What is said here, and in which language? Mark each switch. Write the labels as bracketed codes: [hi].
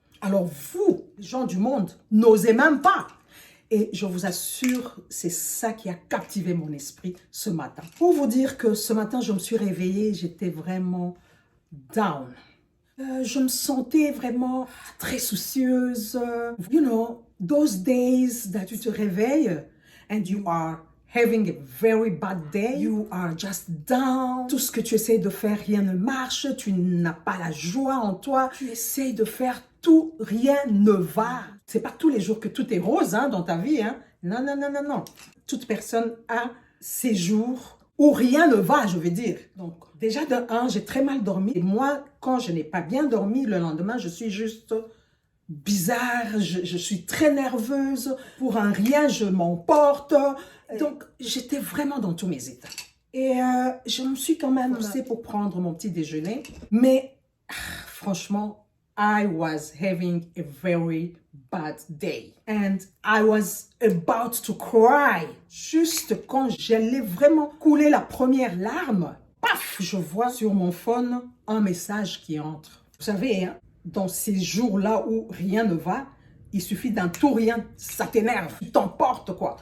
[fr] Alors vous, gens du monde, n'osez même pas. Et je vous assure, c'est ça qui a captivé mon esprit ce matin. Pour vous dire que ce matin, je me suis réveillée, j'étais vraiment down. Je me sentais vraiment très soucieuse. [en] You know, those days that [fr] tu te réveilles [en] and you are having a very bad day, you are just down. [fr] Tout ce que tu essaies de faire, rien ne marche. Tu n'as pas la joie en toi. Tu essaies de faire tout, rien ne va. C'est pas tous les jours que tout est rose dans ta vie. Non. Toute personne a ses jours où rien ne va, je veux dire. Donc, déjà de 1, j'ai très mal dormi. Et moi, quand je n'ai pas bien dormi, le lendemain, je suis juste bizarre. Je suis très nerveuse. Pour un rien, je m'emporte. Donc, j'étais vraiment dans tous mes états. Et je me suis quand même poussée pour prendre mon petit déjeuner. Mais franchement, [en] I was having a very bad day. And I was about to cry. [fr] Juste quand j'allais vraiment couler la première larme, paf, je vois sur mon phone un message qui entre. Vous savez, dans ces jours-là où rien ne va, il suffit d'un tout rien, ça t'énerve. Tu t'emportes quoi.